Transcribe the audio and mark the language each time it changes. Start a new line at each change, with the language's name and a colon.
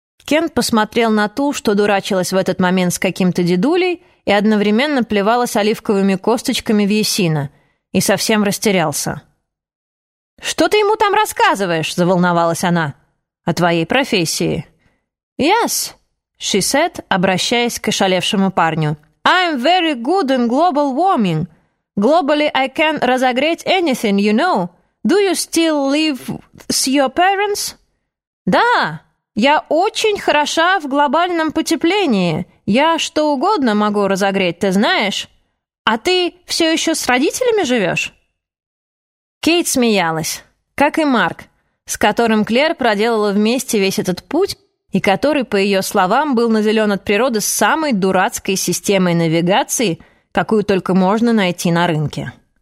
Russian: Кент посмотрел на ту, что дурачилась в этот момент с каким-то дедулей и одновременно плевалась оливковыми косточками в Есина, и совсем растерялся. «Что ты ему там рассказываешь?» — заволновалась она. «О твоей профессии».
English: «Yes», — she said,
Russian: обращаясь к ошалевшему парню.
English: «I'm very good in global warming. Globally I can
Russian: разогреть
English: anything, you know. Do you still live with your parents?»
Russian: «Да, я очень хороша в глобальном потеплении. Я что угодно могу разогреть, ты знаешь. А ты все еще с родителями живешь?» Кейт смеялась, как и Марк, с которым Клэр проделала вместе весь этот путь, и который, по ее словам, был наделен от природы самой дурацкой системой навигации, какую только можно найти на рынке.